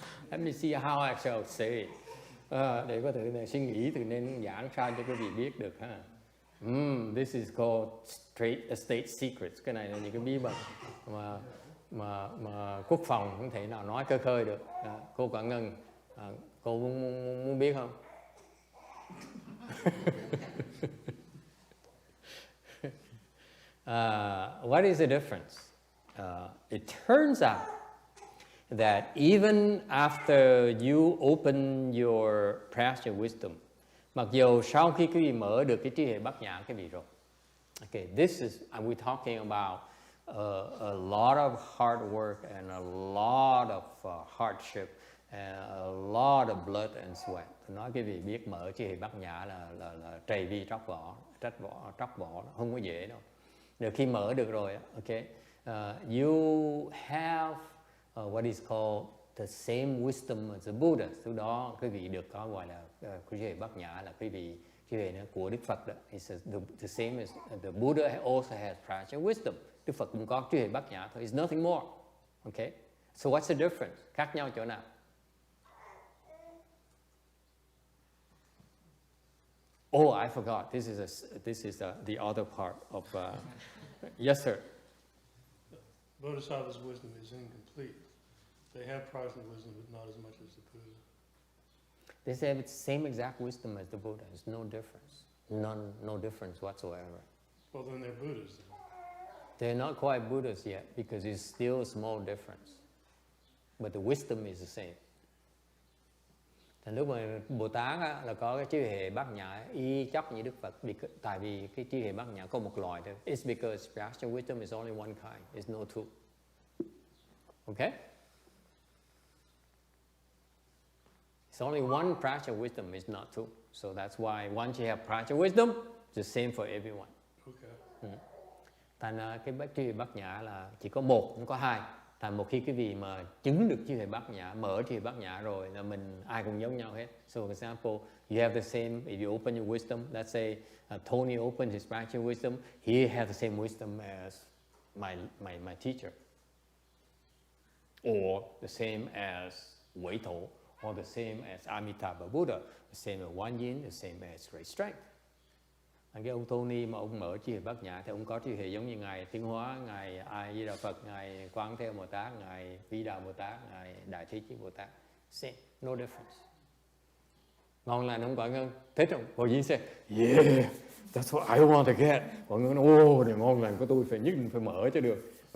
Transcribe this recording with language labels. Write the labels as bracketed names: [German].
[English] Let me see how I shall say it. [Vietnamese] Để có thể suy nghĩ thì nên giảng sao cho quý vị biết được ha. [English] This is called state secrets. [Vietnamese] Cái này là những cái bí mật mà quốc phòng không thể nào nói khơi khơi được. Cô Quảng Ngân, cô muốn biết không? [English] What is the difference? It turns out that even after you open your practice wisdom, [Vietnamese] mặc dù sau khi quý vị mở được cái trí huệ bát nhã quý vị rồi, [English] okay, this is, we're talking about a lot of hard work and a lot of hardship and a lot of blood and sweat. [Vietnamese] Tôi nói quý vị biết mở trí huệ bát nhã là trầy vi tróc vỏ, không có dễ đâu. Rồi khi mở được rồi, okay, you have what is called the same wisdom as the Buddha. Từ đó quý vị được có gọi là trí huệ bát nhã, là quý vị trí huệ của Đức Phật đó. [English] It's the same as the Buddha also has practice wisdom. [Vietnamese] Đức Phật cũng có trí huệ bát nhã thôi. [English] It's nothing more. Okay. So what's the difference? [Vietnamese] Khác nhau chỗ nào? [English] Oh, I forgot. This is the other part of. Yes, sir. Bodhisattva's wisdom is incomplete. They have practical wisdom, but not as much as the Buddha. They say it's the same exact wisdom as the Buddha. There's no difference. No difference whatsoever. Well, then they're Buddhas. Then. They're not quite Buddhas yet because it's still a small difference. But the wisdom is the same. [Vietnamese] Thành lúc mà Bồ Tát á, là có cái trí huệ bát nhã y chóc như Đức Phật, tại vì cái trí huệ bát nhã có một loại thôi. [English] It's because practical wisdom is only one kind. It's no two. Okay? It's only one practical wisdom, it's not two. So that's why once you have practical wisdom, it's the same for everyone. Okay. [Vietnamese] Thành cái trí huệ bát nhã là chỉ có một, không có hai. Thành một khi quý vị mà chứng được trí huệ bát nhã, mở trí huệ bát nhã rồi là mình ai cũng giống nhau hết. [English] So for example, you have the same, if you open your wisdom, let's say Tony opened his practical wisdom, he has the same wisdom as my teacher. Or the same as Wei Tổ, or the same as Amitabha Buddha, the same as One Yin, the same as Great Strength. [Vietnamese] Cái ông Tony mà ông mở trí huệ bát nhã thì ông có trí huệ giống như ngài Tiến Hóa, ngài A Di Đà Phật, ngài Quán Thế Bồ Tát, ngài Vi Đà Bồ Tát, ngài Đại Thế Chí Bồ Tát. [English] Same, no difference. [Vietnamese] Ngon lành không Quảng Ngân? Thích không? Bộ Dĩ sẽ [English] yeah, that's what I want to get. [Vietnamese] Quảng Ngân nói này ngon lành của tôi phải nhất định phải mở cho được.